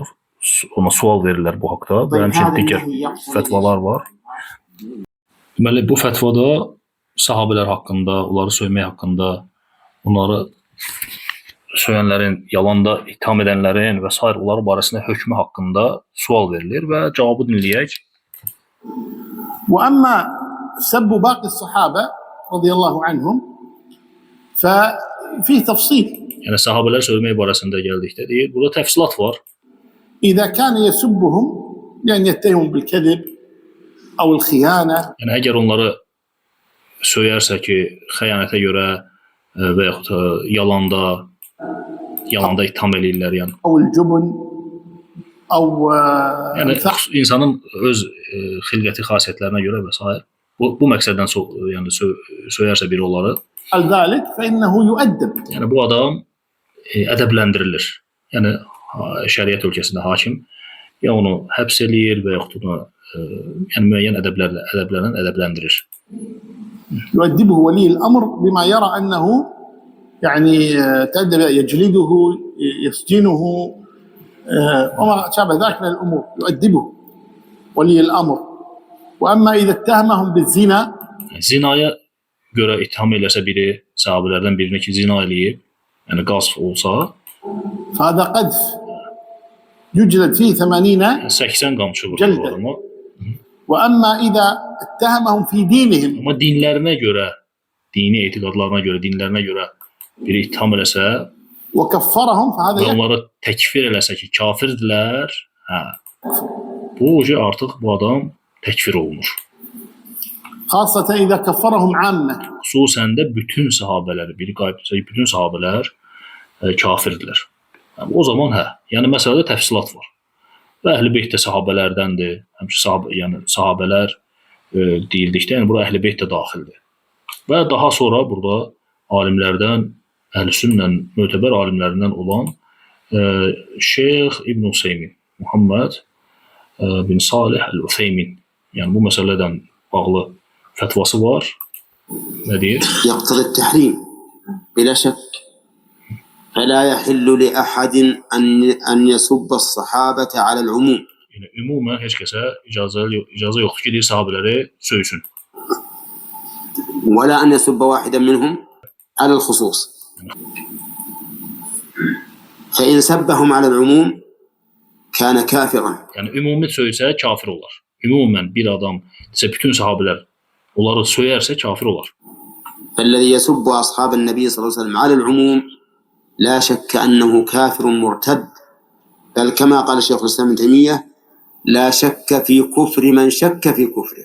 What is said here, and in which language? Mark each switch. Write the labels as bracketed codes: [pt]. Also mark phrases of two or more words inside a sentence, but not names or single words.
[az] Ona sual verirlər bu haqda və həmçinin digər fətvalar var. Deməli, bu fətvada sahabələr haqqında, onları söymək haqqında, onları söyənlərin, yalanda itham edənlərin və s. onları barəsində hökmü haqqında sual verilir və cavabı dinləyək. [ar] وأما سب باقي الصحابة رضي الله عنهم ففيه تفصيل. [az] Yəni sahabələr söyləmək barəsində gəldikdə deyir, burada təfsilat var. [ar] إذا كان يسبهم لأن يتهم بالكذب أو الخيانة. [az] Yəni əgər onları söyərsə ki, xəyanətə görə və yaxud yalanda itham eləyirlər, yəni. [ar] أو الجبن أو [az] Yəni insanın öz xilqəti xasiyyətlərinə görə və s. bu məqsəddən yəni söyərsə biri onları, [ar] ذلك فإنه يؤدب. [az] yəni bu adam ədəbləndirilir. Yəni şəriət ölkəsində hakim ya onu həbs eləyir və yaxud da yəni müəyyən ədəblərlə ədəbləndirir. [ar] يؤدبه ولي الأمر بما يرى أنه يعني تأدب، يجلده، يسجنه وما شابه ذلك من الأمور، يؤدبه ولي الأمر. وأما إذا اتهمهم بالزنا، [az] Zinaya görə ittiham eləsə biri, sahabelərdən birini ki zina eləyib, yəni qazf olsa, [ar] فهذا قذف يجلد فيه 80. [az] 80 qamçı vurur Cəldə. bu adama. [ar] وأما إذا اتهمهم في دينهم، [az] Amma dinlərinə görə, dini etiqadlarına görə, dinlərinə görə biri ittiham eləsə [ar] وكفرهم فهذا [az] və [ar] يكفر. [az] onları təkfir eləsə ki, kafirdirlər, hə. Bu artıq bu adam təkfir olunur. [ar] خاصة إذا كفرهم عامة. [az] Xüsusən də bütün sahabeləri, biri qayıtsa bütün sahabelər kafirdirlər. Yəni, o zaman hə, yəni məsələdə təfsilat var. Və Əhl-i Beyt də sahabələrdəndir. Həmçinin yəni sahabelər deyildikdə, yəni bura Əhl-i Beyt də daxildir. Və daha sonra burada alimlərdən, Əhl-i-Sünnə mötəbər alimlərindən olan Şeyx İbn Useymin, Muhammed bin Salih Əl-Useymin, yəni bu məsələdən bağlı fətvası var. Nə deyir? [ar] يقتضي التحريم بلا شك، فلا يحل لأحد أن يسب الصحابة على العموم. [az] Yəni ümumən heç kəsə icazə yoxdur ki, deyir sahabeləri söysün. [ar] ولا أن يسب واحدا منهم على الخصوص. فإن سبهم على العموم كان كافرا. [az] Yəni ümumi söysə kafir olar. Ümumən bir adam desə bütün sahabelər onları söyərsə kafir olar. [ar] فالذي يسب أصحاب النبي صلى الله عليه وسلم على العموم لا شك أنه كافر مرتد، بل كما قال الشيخ الإسلام ابن تيمية لا شك في كفر من شك في كفره.